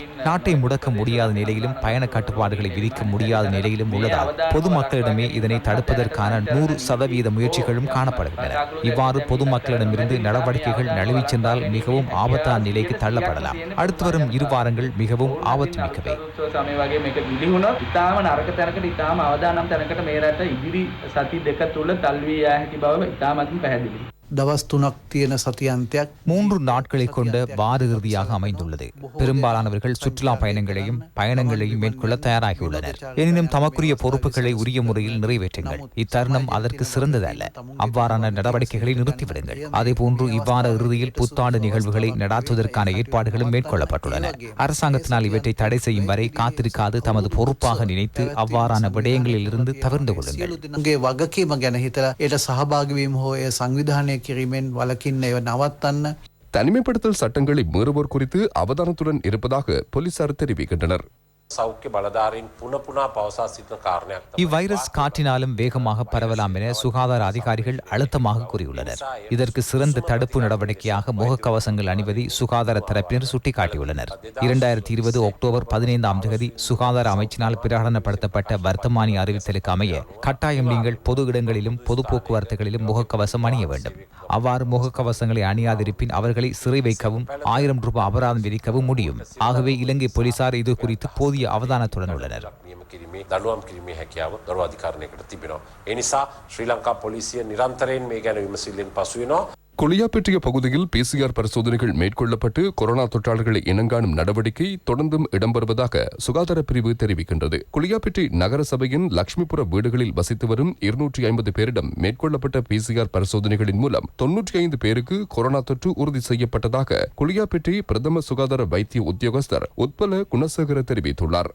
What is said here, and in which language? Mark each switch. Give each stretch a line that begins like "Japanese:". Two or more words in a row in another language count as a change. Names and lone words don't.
Tamil: நாட்டை முடக்க முடியாத நிலையிலும் பயண கட்டுப்பாடுகளை விதிக்க முடியாத நிலையிலும் உள்ளதால் பொதுமக்களிடமே இதனை தடுப்பதற்கான 100% முயற்சிகளும் காணப்படுகின்றன. இவ்வாறு பொதுமக்களிடமிருந்து நடவடிக்கைகள் நழுவிச் சென்றால் மிகவும் ஆபத்தான நிலைக்கு தள்ளப்படலாம். அடுத்து வரும் 2 வாரங்கள் மிகவும் ஆபத்து மிக்கவை.
Sinhala: දවස් 3ක් තියෙන සතියන්තයක්
Tamil: 3 நாட்களை கொண்ட வார இறுதியாக அமைந்துள்ளது. பெரும்பாலானவர்கள் சுற்றுலா பயணங்களையும் மேற்கொள்ள தயாராகியுள்ளனர். எனினும் தமக்குரிய பொறுப்புகளை உரிய முறையில் நிறைவேற்றுங்கள். இத்தருணம் அதற்கு சிறந்ததல்ல. அவ்வாறான நடவடிக்கைகளை நிறுத்திவிடுங்கள். அதேபோன்று இவ்வார இறுதியில் புத்தாண்டு நிகழ்வுகளை நடாத்துவதற்கான ஏற்பாடுகளும் மேற்கொள்ளப்பட்டுள்ளன. அரசாங்கத்தினால் இவற்றை தடை செய்யும் வரை காத்திருக்காது தமது பொறுப்பாக நினைத்து அவ்வாறான விடயங்களில் இருந்து தவிர்த்து கொள்ளுங்கள்.
Sinhala: වගකීම ගැන හිතලා ඒට සහභාගී වීම හෝ ඒ සංවිධානය කිරීමෙන් වළකින්න ඒව නවත්තන්න.
Tamil: தனிமைப்படுத்தல் சட்டங்களை மீறுவோர் குறித்து அவதானத்துடன் இருப்பதாக போலீசார் தெரிவிக்கின்றனர்.
Sinhala: සෞඛ්‍ය බලධාරීන් පුන පවසා සිටින කාරණයක් තමයි
Tamil: இவ்வைரஸ் காற்றினாலும் வேகமாக பரவலாம் என சுகாதார அதிகாரிகள் அழுத்தமாக கூறியுள்ளனர். இதற்கு சிறந்த தடுப்பு நடவடிக்கையாக முகக்கவசங்கள் அணிவதை சுகாதார தரப்பினர் சுட்டிக்காட்டியுள்ளனர். 2020 அக்டோபர் 15ஆம் தேதி சுகாதார அமைச்சினால் பிரகடனப்படுத்தப்பட்ட வர்த்தமானி அறிவித்தலுக்கு அமைய கட்டாயம் நீங்கள் பொது இடங்களிலும் பொது போக்குவரத்துகளிலும் முகக்கவசம் அணிய வேண்டும். அவ்வாறு முகக்கவசங்களை அணியாதிருப்பின் அவர்களை சிறை வைக்கவும் 1000 ரூபாய் அபராதம் விதிக்கவும் முடியும். ஆகவே இலங்கை போலீசார் இது குறித்து போதிய அவதானத்துடன் உள்ளனர்.
Sinhala: දඩුවම් කිරීමේ හැකියාව ගරු අධිකාරියකට තිබෙනවා. ඒ නිසා ශ්‍රී ලංකා පොලිසිය නිරන්තරයෙන් මේ ගැන විමසිල්ලෙන් පසු වෙනවා.
Tamil: குளியாப்பெற்றிய பகுதியில் PCR பரிசோதனைகள் மேற்கொள்ளப்பட்டு கொரோனா தொற்றாளர்களை இனங்காணும் நடவடிக்கை தொடர்ந்தும் இடம்பெறுவதாக சுகாதார பிரிவு தெரிவிக்கின்றது. குளியாப்பெற்றி நகர சபையின் லட்சுமிபுர வீடுகளில் வசித்து வரும் 250 பேரிடம் மேற்கொள்ளப்பட்ட PCR பரிசோதனைகளின் மூலம் 95 பேருக்கு கொரோனா தொற்று உறுதி செய்யப்பட்டதாக குளியாப்பெற்றி பிரதம சுகாதார வைத்திய உத்தியோகஸ்தர் உத்பல குணசேகர தெரிவித்துள்ளார்.